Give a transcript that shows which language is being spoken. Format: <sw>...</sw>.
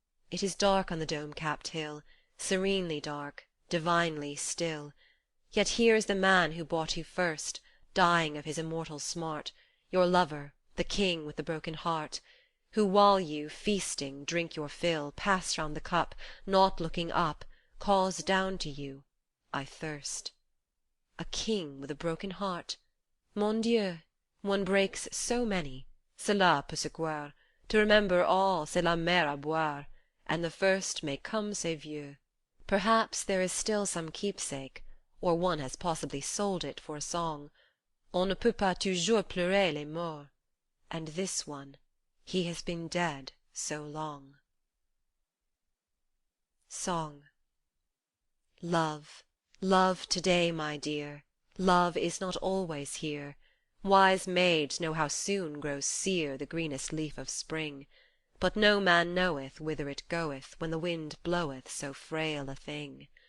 <en>It is dark on the dome-capped hill, serenely dark, divinely still, yet here is the man who bought you first, dying of his immortal smart, your lover, the king with the broken heart, who while you, feasting, drink your fill, pass round the cup, not looking up, calls down to you, I thirst. A king with a broken heart?</en> <fr>Mon Dieu,</fr> <en>one breaks so many,</en> <fr>cela peut se croire,</fr> <en>to remember all</en> <fr>c'est la mer à boire,</fr> <en>and the first</en> <fr>mais comme c'est vieux.</fr> <en>Perhaps there is still some keepsake, or one has possibly sold it for a song.</en> <fr>On ne peut pas toujours pleurer les morts.</fr> <en>And this one, he has been dead so long. Song. Love, love to-day, my dear, love is not always here. Wise maids know how soon grows sere the greenest leaf of spring, but no man knoweth whither it goeth when the wind bloweth so frail a thing.</en>